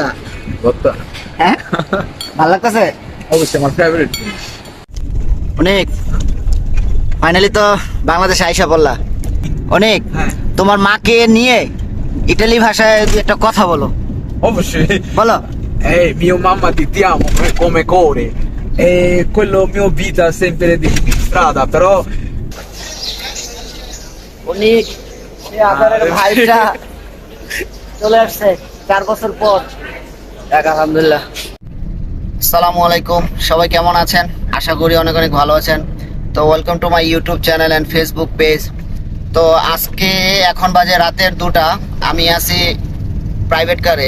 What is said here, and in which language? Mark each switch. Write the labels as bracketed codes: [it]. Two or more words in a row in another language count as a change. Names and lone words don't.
[bn] হ্যাঁ, ভালো লাগতেছে? অবশ্যই আমার ফেভারিট। অনেক, ফাইনালি তো বাংলাদেশে আইসা পড়লা। অনেক, তোমার মাকে নিয়ে ইটালি ভাষায় দু একটা কথা বলো। অবশ্যই বলো। [it] Mio mamma ti amo come cuore e quello mio vita sempre di strada però [bn] অনেক, সে আদরের ভাইটা চলে আসছে 4 বছর পর। আলহামদুলিল্লাহ। [ar] السلام عليكم, [bn] সবাই কেমন আছেন? আশা করি অনেক অনেক ভালো আছেন। তো [en] welcome to my YouTube channel and Facebook page. [bn] তো আজকে এখন বাজে রাতের 2টা, আমি আছি [en] private car.